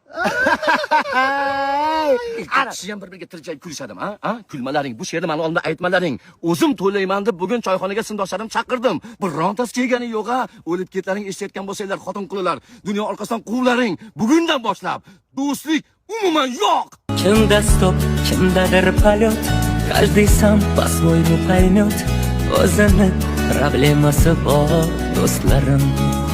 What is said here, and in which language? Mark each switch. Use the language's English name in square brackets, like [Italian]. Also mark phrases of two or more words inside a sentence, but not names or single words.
[Uzbek] Ikkinchisi ham bir-biriga tirjayib kulishadimi, ha? Kulmalaring, bu she'rni ma'noda aytmalaring. O'zim to'layman deb bugun choyxonaga sindoshlarim chaqirdim. Birontasi kelgani yo'q-a? O'lib ketlaring eshitayotgan bo'lsanglar, xotin-qizlar, dunyo orqasidan quvlaring. Bugundan boshlab do'stlik umuman yo'q. Kimda stop, kimdadir [Russian] полет, каждый сам по-своему поймет, [Uzbek] o'zini problemasi bor do'stlarim.